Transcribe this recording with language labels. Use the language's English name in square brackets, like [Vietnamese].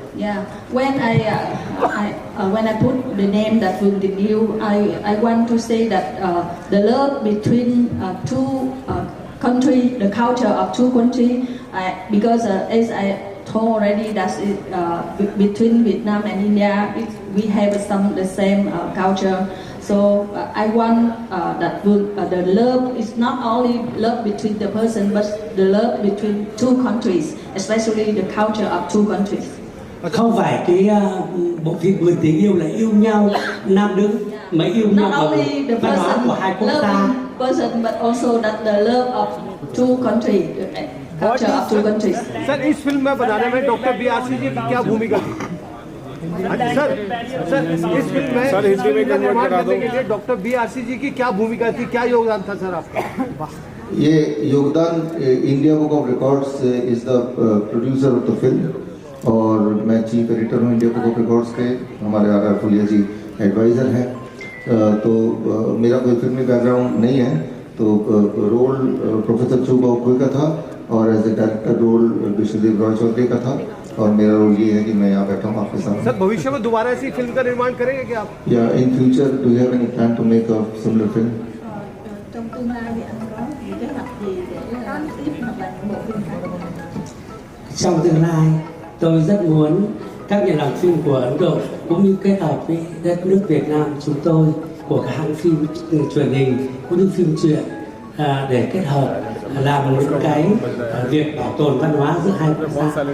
[English] Yeah, when I put the name that Vườn Tình Yêu, I want to say that the love between two country, the culture of two country, because as I told already, that between Vietnam and India, we have the same culture. So I want that the love is not only love between the person, but the love between two countries, especially the culture of two countries. [Vietnamese] Không phải cái bộ phim Vườn Tình Yêu là yêu nhau nam nữ, mà yêu nhau [English] only the [Vietnamese] văn hóa của hai quốc gia. [English] loving person, but also that the love of two countries, culture of two countries. [Hindi] Sir इस film में बनाने में doctor BRC जी की क्या भूमिका थी? Sir इस film में हिंदी में निर्माण करने के लिए डॉक्टर BRC जी की क्या भूमिका थी, क्या योगदान था सर आपका? ये योगदान [English] India book of records is the producer of the film, [Hindi] और मैं चीफ एडिटर हूँ इंडिया बुक ऑफ रिकॉर्ड्स के। हमारे RR फुलिया जी एडवाइज़र हैं। तो मेरा कोई फिल्मी बैकग्राउंड नहीं है, तो रोल प्रोफेसर चू बाओ क्वे का था, और [English] as a director [Hindi] role Vishnudeo Roy Chaudhary का था, और मेरा रोल ये है कि मैं यहाँ बैठा हूँ आपके साथ। सर भविष्य में दोबारा ऐसी फिल्म का निर्माण करेंगे क्या आप? [English] या in future do you have any plan to make a similar film? [Vietnamese] Trong tương lai thì anh có những kế hoạch gì để tiếp hoặc là những bộ phim khác? Trong tương lai, tôi rất muốn các nhà làm phim của Ấn Độ cũng như kết hợp với đất nước Việt Nam chúng tôi, của các hãng phim truyền hình cũng như phim truyện, để kết hợp làm những cái việc bảo tồn văn hóa giữa hai quốc gia.